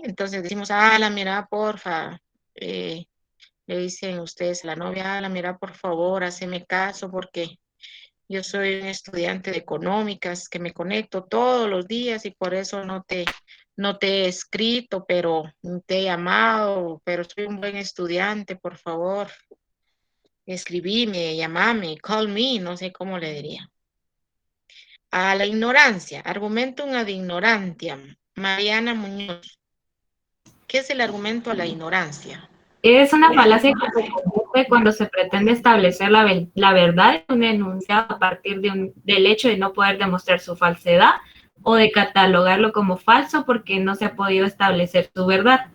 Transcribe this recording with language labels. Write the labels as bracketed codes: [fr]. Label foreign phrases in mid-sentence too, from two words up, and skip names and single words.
[es] Entonces decimos, la mira, porfa, le dicen ustedes a la novia, la mira, por favor, haceme caso porque yo soy un estudiante de económicas que me conecto todos los días y por eso no te he escrito, pero te he llamado, pero soy un buen estudiante, por favor, escribime, llamame, [en] call me, [es] no sé cómo le diría. A la ignorancia, [la] argumentum ad ignorantiam. [es] Mariana Muñoz. ¿Qué es el argumento a la ignorancia? Es una falacia que se produce cuando se pretende establecer la verdad de un enunciado a partir del hecho de no poder demostrar su falsedad o de catalogarlo como falso porque no se ha podido establecer su verdad.